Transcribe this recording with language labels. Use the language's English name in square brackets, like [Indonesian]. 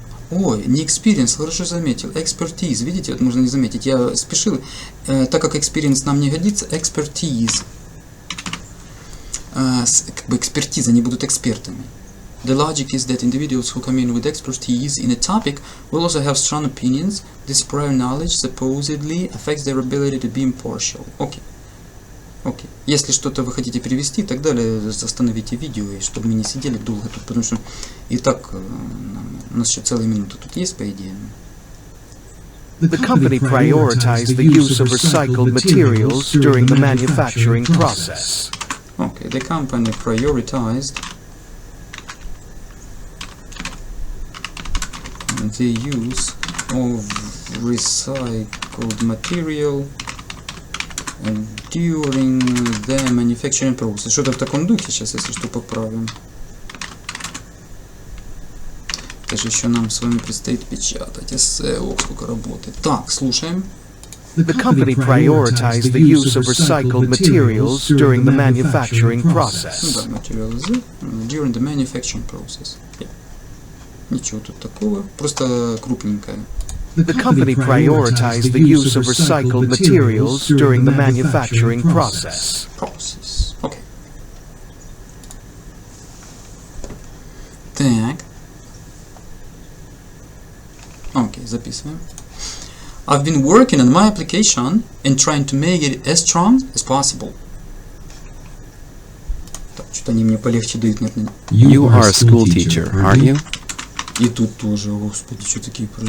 [Russian] Не experience, хорошо заметил. Expertise, видите, вот можно не заметить. Я спешил, так как experience нам не годится, expertise. Как бы экспертиза, они будут экспертами. [English] The logic is that individuals who come in with expertise in a topic will also have strong opinions. This prior knowledge supposedly affects their ability to be impartial. [Russian] Окей. Если что-то вы хотите перевести и так далее, остановите видео, и чтобы мы не сидели долго тут, потому что и так у нас еще целая минута тут есть, по идее. [English] The company prioritized the use of recycled materials during the manufacturing process. Okay, the company prioritized the use of recycled material during the manufacturing process. [Russian] Что-то в таком духе, сейчас, если что, поправим. Это же еще нам с вами предстоит печатать. Эссе, сколько работы. Так, слушаем. [English] The company prioritized the use of recycled materials during the manufacturing process. [Russian] Да, [English] materials during the manufacturing process. [Russian] Ничего тут такого, просто крупненькое. [English] The company prioritized the use of recycled materials during the manufacturing process. Okay. [Russian] Так. Окей, записываем. [English] I've been working on my application and trying to make it as strong as possible. [Russian] Так, что-то они мне полегче дают, наверное. [English] You are a school teacher, aren't you? [Russian] И тут тоже, господи, что такие...